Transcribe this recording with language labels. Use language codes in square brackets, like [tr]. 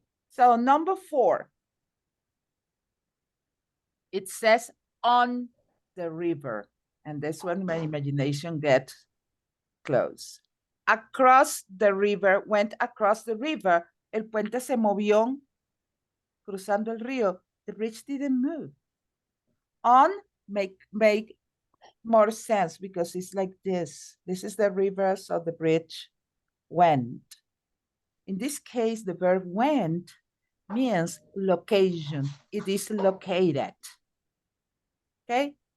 [en] So number 4. It says on the river. And that's when my imagination gets close. Across the river, went across the river. [es] El puente se movió cruzando el río. [en] The bridge didn't move. On make more sense because it's like this. This is the river, so the bridge went. In this case, the verb went means location. It is located. Okay?